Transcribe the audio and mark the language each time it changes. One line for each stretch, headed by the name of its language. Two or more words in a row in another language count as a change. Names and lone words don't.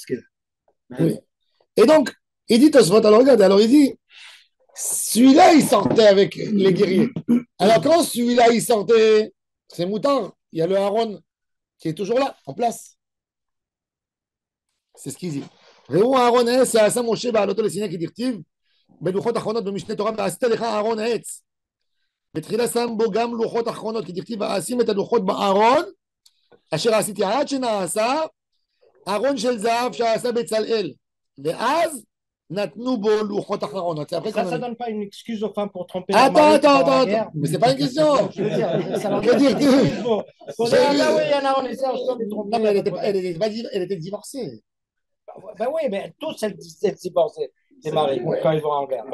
French: Oui. Et donc, il dit Tosfot, alors regarde, alors il dit, celui-là, il sortait avec les guerriers. Alors quand celui-là, il sortait, c'est moutard, il y a le Aaron qui est toujours là, en place. C'est ce qu'il dit.
Hebrew: ראו אהרון העץ שעשה משה בעלותו לסיני כדכתיב בלוחות אחרונות במשנה תורה ועשית לך אהרון העץ. בתחילה שם בו גם לוחות אחרונות כדכתיב ואשים את הלוחות בארון אשר עשיתי עד שנעשה ארון של זהב שעשה בצלאל ואז נתנו בו לוחות אחרונות.
French: Ça ne donne pas une excuse aux femmes pour tromper Attends, mais c'est pas une question. Je veux dire, ça leur Je veux donne dire une que- excuse pour dire, ah oui, il y en a, on essaie, on se trompe. Non, mais elle était divorcée. Ben oui, mais tous, elles divorcent des maris quand ils vont en guerre.